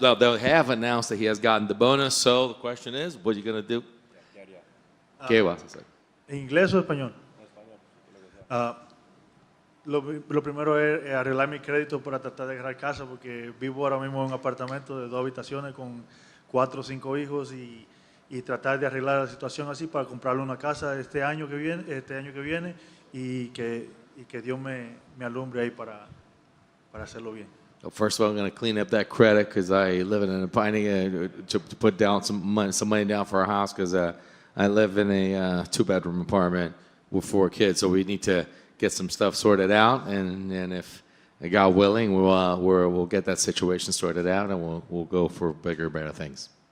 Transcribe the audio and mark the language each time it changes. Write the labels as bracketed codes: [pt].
[en] No, they have announced that he has gotten the bonus. So the question is, what are you gonna do? [es] ¿Qué vas a hacer? ¿En inglés o español? Ah, lo primero es arreglar mi crédito para tratar de agarrar casa porque vivo ahora mismo en un apartamento de 2 habitaciones con 4 o 5 hijos y tratar de arreglar la situación así para comprarle una casa este año que viene y que Dios me alumbre ahí para hacerlo bien. [en] Well, first of all, I'm going to clean up that credit because I live in an apartment to put down some money down for our house because I live in a 2-bedroom apartment with 4 kids. So we need to get some stuff sorted out, and if God willing, we'll get that situation sorted out, and we'll go for bigger, better things.